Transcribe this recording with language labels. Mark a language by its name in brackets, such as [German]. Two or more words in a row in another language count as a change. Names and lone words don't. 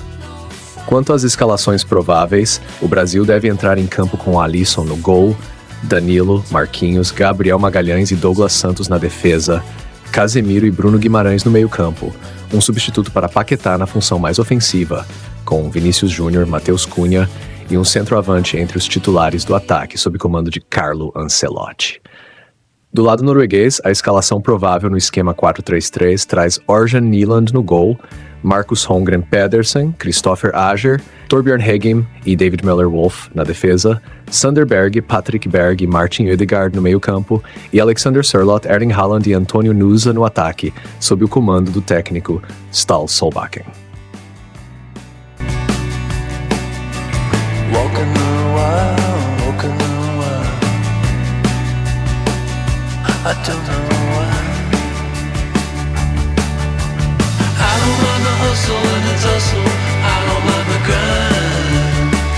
[Portuguese] Quanto às escalações prováveis, o Brasil deve entrar em campo com Alisson no gol, Danilo, Marquinhos, Gabriel Magalhães e Douglas Santos na defesa, Casemiro e Bruno Guimarães no meio-campo, um substituto para Paquetá na função mais ofensiva, com Vinícius Júnior, Matheus Cunha e um centroavante entre os titulares do ataque, sob comando de Carlo Ancelotti. Do lado norueguês, a escalação provável no esquema 4-3-3 traz Orjan Nyland no gol, Marcus Holmgren Pedersen, Christopher Ajer, Torbjørn Heggem e David Müller-Wolf na defesa, Sander Berge, Patrick Berg e Martin Ødegaard no meio-campo e Alexander Sørloth, Erling Haaland e Antonio Nusa no ataque, sob o comando do técnico Ståle Solbakken. [English] Walking the wild, I don't know why. I don't mind the hustle and the tussle, I don't mind the grind.